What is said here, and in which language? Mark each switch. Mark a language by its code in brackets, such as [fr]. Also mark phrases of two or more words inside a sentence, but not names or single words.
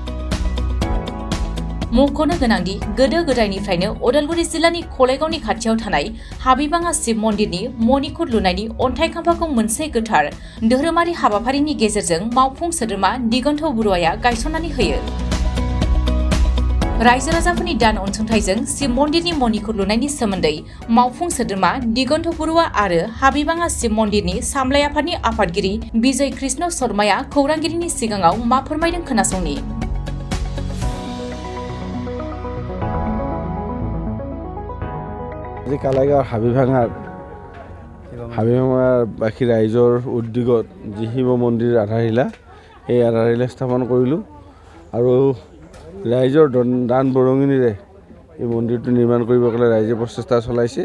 [brx] मुंख'नो गोनांदि गोदो गोदायनिफ्रायनो उदालगुरि जिल्लानि कलाइगावनि खाथियाव थानाय हाबिबाङा शिव मन्दिरनि मणिकुट लुनायनि अन्थाइ खाम्फाखौ मोनसे गोथार धोरोमारि हाबाफारिनि गेजेरजों मावफुं सोद्रोमा दिगन्थ बरुवाया गायसननानै होयो। रायजो राजाफोरनि दान अनसुंथाइजों शिव मन्दिरनि मणिकुट लुनायनि सोमोन्दै मावफुं सोद्रोमा दिगन्थ बरुवा आरो हाबिबाङा शिव मन्दिरनि सामलाय आफादनि आफादगिरि बिजय कृष्ण शर्माया खौरांगिरिनि सिगाङाव मा फोरमायदों खोनासंनि। [as] কালাইগাঁৱৰ হাবিভাঙাৰ বাকী ৰাইজৰ উদ্যোগত যি শিৱ মন্দিৰ আধাৰশিলা এই আধাৰশিলা স্থাপন কৰিলোঁ আৰু ৰাইজৰ দান বৰঙণিৰে এই মন্দিৰটো নিৰ্মাণ কৰিবৰ কাৰণে ৰাইজে প্ৰচেষ্টা চলাইছে।